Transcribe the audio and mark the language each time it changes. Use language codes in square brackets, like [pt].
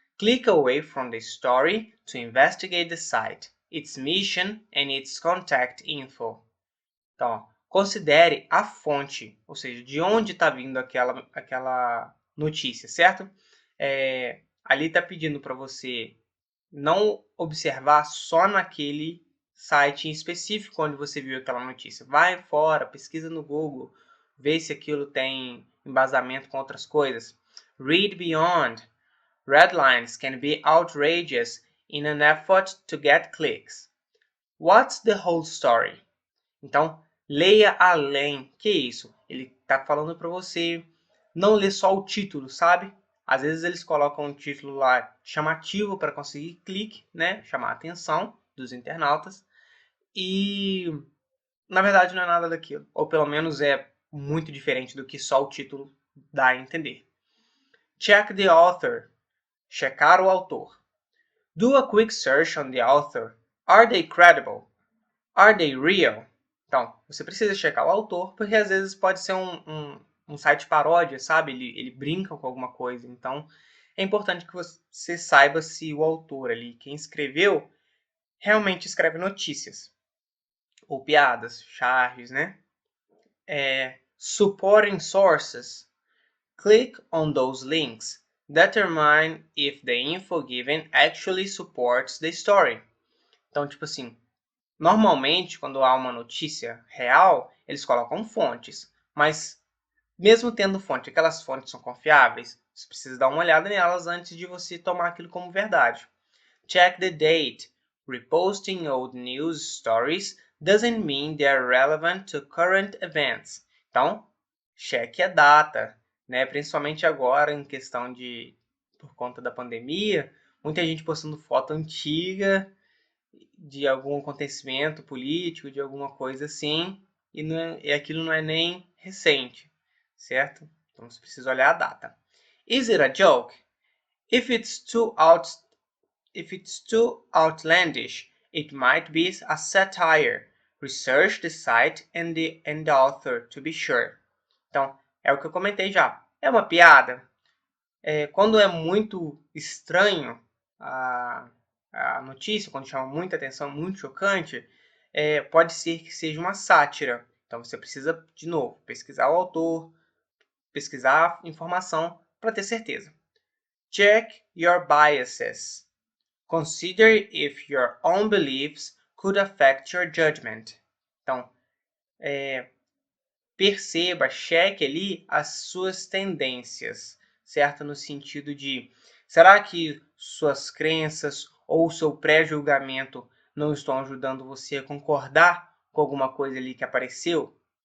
[en] Click away from the story to investigate the site, its mission and its contact info. [pt] Então, ó, considere a fonte, ou seja, de onde está vindo aquela notícia, certo? Ali está pedindo para você não observar só naquele site em específico onde você viu aquela notícia. Vai fora, pesquisa no Google, vê se aquilo tem embasamento com outras coisas. [en] Read beyond. Red lines can be outrageous in an effort to get clicks. What's the whole story? [pt] Então, leia além. Que isso? Ele está falando para você não ler só o título, sabe? Às vezes eles colocam um título lá chamativo para conseguir clique, né? Chamar a atenção dos internautas. E, na verdade, não é nada daquilo. Ou pelo menos é muito diferente do que só o título dá a entender. [en] Check the author. [pt] Checar o autor. [en] Do a quick search on the author. Are they credible? Are they real? [pt] Então, você precisa checar o autor, porque às vezes pode ser um site paródia, sabe? Ele brinca com alguma coisa. Então, é importante que você saiba se o autor ali, quem escreveu, realmente escreve notícias. Ou piadas, charges, né? [en] Supporting sources. Click on those links. Determine if the info given actually supports the story. [pt] Então, tipo assim, normalmente, quando há uma notícia real, eles colocam fontes. Mas, mesmo tendo fonte, aquelas fontes são confiáveis? Você precisa dar uma olhada nelas antes de você tomar aquilo como verdade. [en] Check the date. Reposting old news stories doesn't mean they are relevant to current events. [pt] Então, cheque a data, né? Principalmente agora, em questão por conta da pandemia, muita gente postando foto antiga de algum acontecimento político, de alguma coisa assim, e aquilo não é nem recente, certo? Então você precisa olhar a data. [en] Is it a joke? If it's too outlandish, it might be a satire. Research the site and the author to be sure. [pt] Então, é o que eu comentei já. É uma piada? Quando é muito estranho a notícia, quando chama muita atenção, muito chocante, pode ser que seja uma sátira. Então você precisa, de novo, pesquisar o autor, pesquisar a informação para ter certeza. [en] Check your biases. Consider if your own beliefs could affect your judgment. [pt] Então, perceba, cheque ali as suas tendências, certo? No sentido de, será que suas crenças ou seu pré-julgamento não estão ajudando você a concordar com alguma coisa ali que apareceu.